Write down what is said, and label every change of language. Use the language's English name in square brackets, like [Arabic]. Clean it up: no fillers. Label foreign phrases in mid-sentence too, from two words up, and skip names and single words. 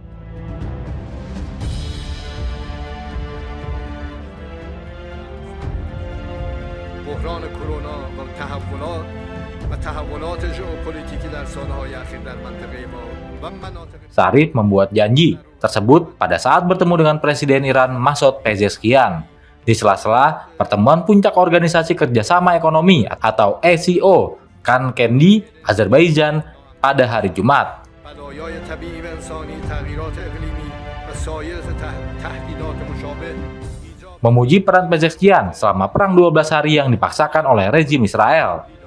[Persian] بحران کرونا و تحولات ژئوپلیتیکی در سالهای اخیر در منطقه ما و مناطق [Indonesian] Sharif membuat janji tersebut pada saat bertemu dengan Presiden Iran Masoud Pezeshkian di sela-sela pertemuan puncak Organisasi Kerjasama Ekonomi atau ACO Khankendi, Azerbaijan pada hari Jumat. Memuji peran Pezeshkian selama perang 12 hari yang dipaksakan oleh rezim Israel.